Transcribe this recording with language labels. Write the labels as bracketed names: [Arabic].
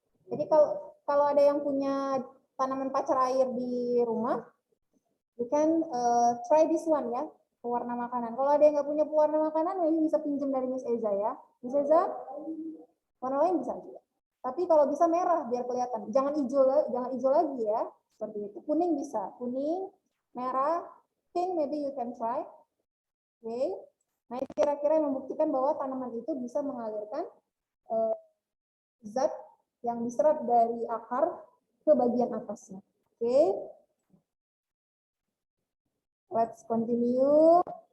[Indonesian] Jadi kalau ada yang punya tanaman pacar air di rumah, [English] you can try this one [Indonesian] ya, pewarna makanan. Kalau ada yang nggak punya pewarna makanan, ini bisa pinjam dari Miss Eza ya. Miss Eza, warna lain bisa juga. Tapi kalau bisa merah biar kelihatan. Jangan hijau lagi ya. Seperti itu. Kuning bisa, kuning, merah, pink [English] maybe you can try. [Indonesian] Oke. Nah, itu kira-kira yang membuktikan bahwa tanaman itu bisa mengalirkan zat yang diserap dari akar ke bagian atasnya. Oke. [English] Let's continue.